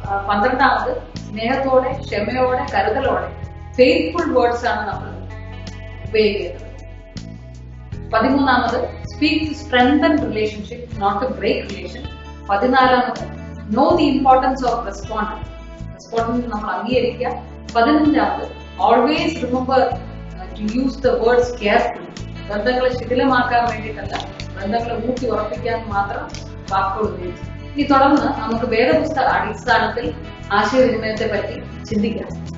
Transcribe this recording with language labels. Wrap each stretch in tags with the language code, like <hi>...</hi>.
<ml>12ാമത് സ്നേഹത്തോടെ, ക്ഷമയോടെ, കരുതലോടെ,</ml> <en>faithful words</en> <ml>ആണ് നമ്മൾ ഉപയോഗിക്കേണ്ടത്.</ml> <en>13ാമത് speak to strengthen relationship, not to break relation. 14ാമത് know the importance of respondent. Respondent</en> <ml>നമ്മൾ അംഗീകരിക്കുക.</ml> <en>15ാമത് always remember to use the words carefully.</en> <ml>ബന്ധങ്ങളെ ശിഥിലമാക്കാൻ വേണ്ടിയിട്ടല്ല, ബന്ധങ്ങളെ ഊട്ടി ഉറപ്പിക്കാൻ മാത്രം വാക്കുകൾ ഉപയോഗിച്ചു. ഇനി തുടർന്ന് നമുക്ക് വേദപുസ്തക അടിസ്ഥാനത്തിൽ ആശയവിനിമയത്തെ പറ്റി ചിന്തിക്കാം.</ml>